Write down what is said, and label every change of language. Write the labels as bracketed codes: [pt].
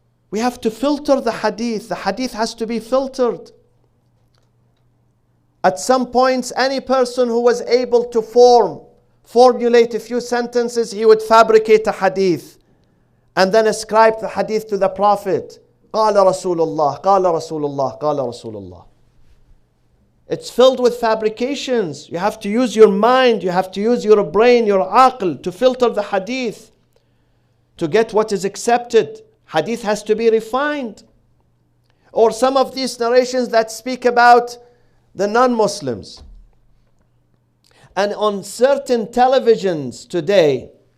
[en] We have to filter the hadith. The hadith has to be filtered. At some points, any person who was able to formulate a few sentences, he would fabricate a hadith and then ascribe the hadith to the Prophet. [ar] قال رسول الله, قال رسول الله, قال رسول الله. [en] It's filled with fabrications. You have to use your mind, you have to use your brain, your aql to filter the hadith, to get what is accepted. Hadith has to be refined. Or some of these narrations that speak about the non-Muslims. And on certain televisions today,